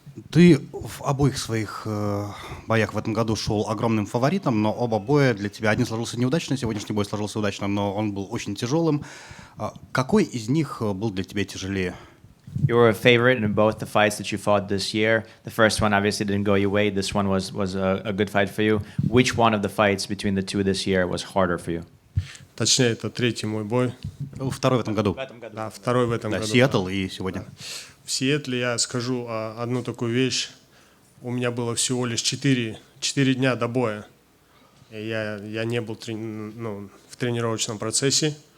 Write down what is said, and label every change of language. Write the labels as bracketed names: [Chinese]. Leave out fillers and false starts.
[Russian] Ты в обоих своих боях в этом году шел огромным фаворитом, но оба боя для тебя, один сложился неудачно, сегодняшний бой сложился удачно, но он был очень тяжелым. Какой из них был для тебя тяжелее? [English] You were a favorite in both the fights that you fought this year. The first one obviously didn't go your way. This one was a good fight for you. Which one of the fights between the two this year was harder for you? [Russian] Точнее, это третий мой бой. Второй в этом году. Да, второй в этом году. Сиэтл и сегодня. В Сиэтле я скажу одну такую вещь. У меня было всего лишь 4 дня до боя. И я не был в тренировочном процессе.